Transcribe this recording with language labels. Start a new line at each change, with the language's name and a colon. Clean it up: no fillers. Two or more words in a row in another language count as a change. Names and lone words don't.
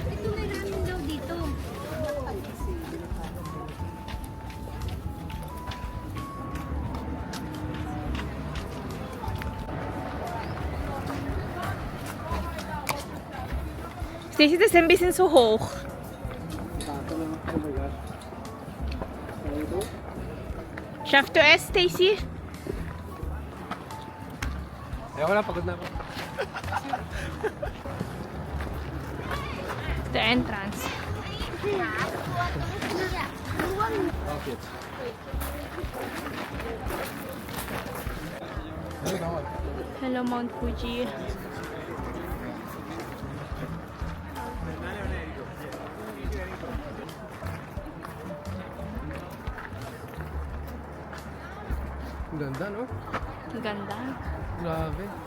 German: Stacy, das ist ein bisschen zu hoch. Schaffst du es, Stacy?
Filipino: Ayoko na, pagod na ako.
English: The entrance. Okay. Hello, Mount Fuji.
Filipino: Ang ganda, no? Ang ganda. Grabe.